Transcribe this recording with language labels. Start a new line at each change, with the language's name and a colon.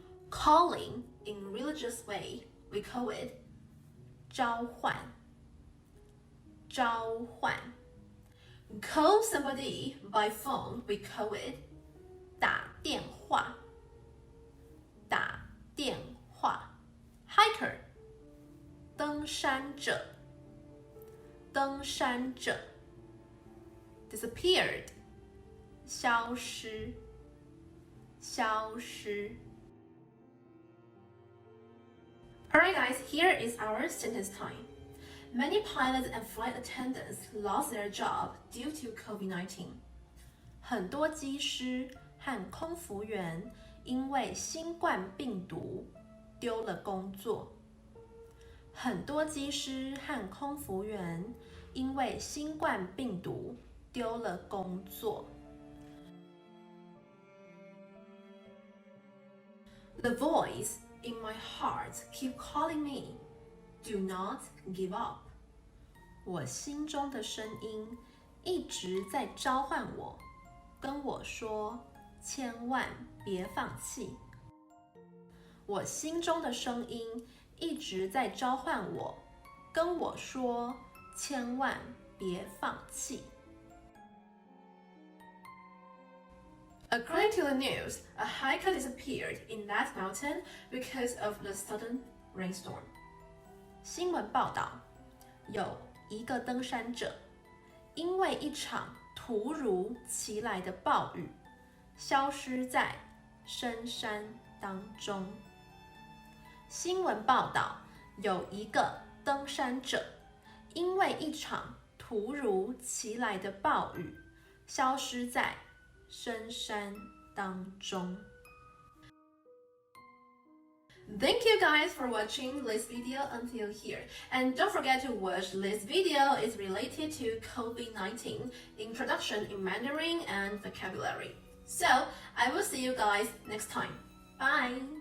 English: Calling in religious way, we call it 召唤，召唤。 Call somebody by phone, we call it 打电话，打电话。
Chinese: Hiker 登山者，登山者。 Disappeared 消失，消失。
English: Alright guys, here is our sentence time. Many pilots and flight attendants lost their job due to COVID-19.
Chinese: 很多机师和空服员因为新冠病毒丢了工作。很多机师和空服员因为新冠病毒丢了工作。
English: The voice in my heart keep calling me, do not give up.
Chinese: 我心中的声音一直在召唤我，跟我说，千万别放弃。我心中的声音一直在召唤我，跟我说，千万别放弃。
English: According to the news, a hiker disappeared in that mountain because of the sudden rainstorm.
Chinese: 新闻报道，有一个登山者因为一场突如其来的暴雨，消失在深山当中。新闻报道，有一个登山者因为一场突如其来的暴雨，消失在深山当中。
English: Thank you guys for watching this video until here. And don't forget to watch this video. It's related to COVID-19, introduction in Mandarin and vocabulary. So, I will see you guys next time. Bye!